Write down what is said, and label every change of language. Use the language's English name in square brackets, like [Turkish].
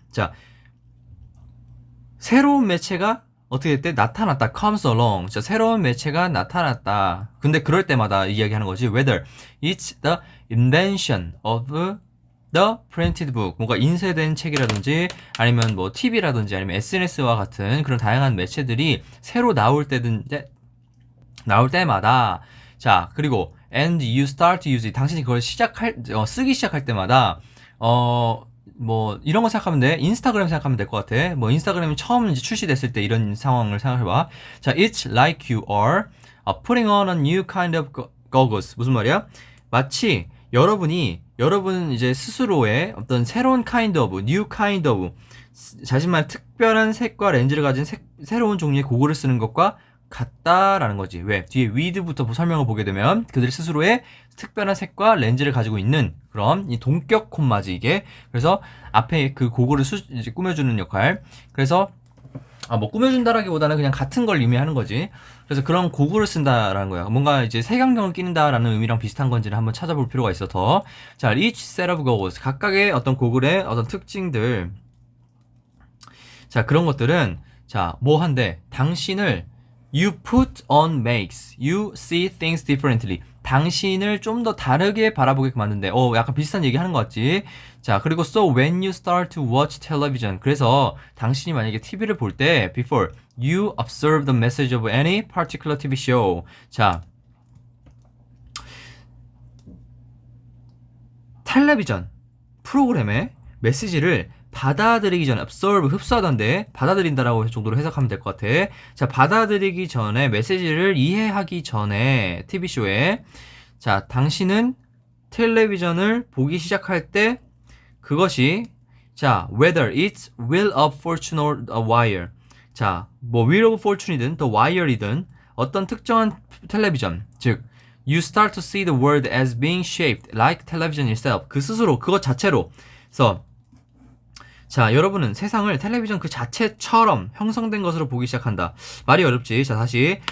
[Korean] 자, 새로운 매체가 어떻게 됐대? 나타났다. [English] comes along. [Korean] 자, 새로운 매체가 나타났다. 근데 그럴 때마다 이야기하는 거지. [English] Whether it's the invention of the printed book. [Korean] 뭔가 인쇄된 책이라든지 아니면 뭐 TV라든지 아니면 SNS와 같은 그런 다양한 매체들이 새로 나올 때마다 자, 그리고 [English] and you start to use it. [Korean] 당신이 그걸 쓰기 시작할 때마다 뭐 이런 거 생각하면 돼. 인스타그램 생각하면 될 것 같아. 뭐 인스타그램이 처음 이제 출시됐을 때 이런 상황을 생각해봐. [English] 자, it's like you are putting on a new kind of goggles. [Korean] 무슨 말이야? 마치 여러분 이제 스스로의 어떤 새로운 [English] new kind of [Korean] 자신만의 특별한 색과 렌즈를 가진 새로운 종류의 고글을 쓰는 것과 같다라는 거지. 왜? 뒤에 with부터 설명을 보게 되면 그들 스스로의 특별한 색과 렌즈를 가지고 있는 그런 이 동격 콤마지 이게. 그래서 앞에 그 고글을 이제 꾸며주는 역할. 그래서 뭐 꾸며준다라기보다는 그냥 같은 걸 의미하는 거지. 그래서 그런 고글을 쓴다라는 거야. 뭔가 이제 색안경을 끼는다라는 의미랑 비슷한 건지를 한번 찾아볼 필요가 있어 더. 자, [English] each set of goggles [Korean] 각각의 어떤 고글의 어떤 특징들. 자, 그런 것들은 자, 뭐 한데 당신을 [English] You put on makes you see things differently. [Korean] 당신을 좀 더 다르게 바라보게 만든대. 약간 비슷한 얘기 하는 것 같지? 자, 그리고 [English] so when you start to watch television. [Korean] 그래서 당신이 만약에 TV를 볼 때 [English] before you observe the message of any particular TV show. [Korean] 자, 텔레비전 프로그램의 메시지를 받아들이기 전에 absorb 흡수하던데 받아들인다라고 정도로 해석하면 될 것 같아. 자, 받아들이기 전에 메시지를 이해하기 전에 TV쇼에 자, 당신은 텔레비전을 보기 시작할 때 그것이 자, [English] whether it's wheel of fortune or a wire. [Korean] 자, 뭐 Wheel of Fortune이든 The Wire이든 어떤 특정한 텔레비전, 즉 [English] You start to see the world as being shaped like television itself. [Korean] 그 스스로, 그것 자체로. 그래서 자, 여러분은 세상을 텔레비전 그 자체처럼 형성된 것으로 보기 시작한다. 말이 어렵지. 자, 다시.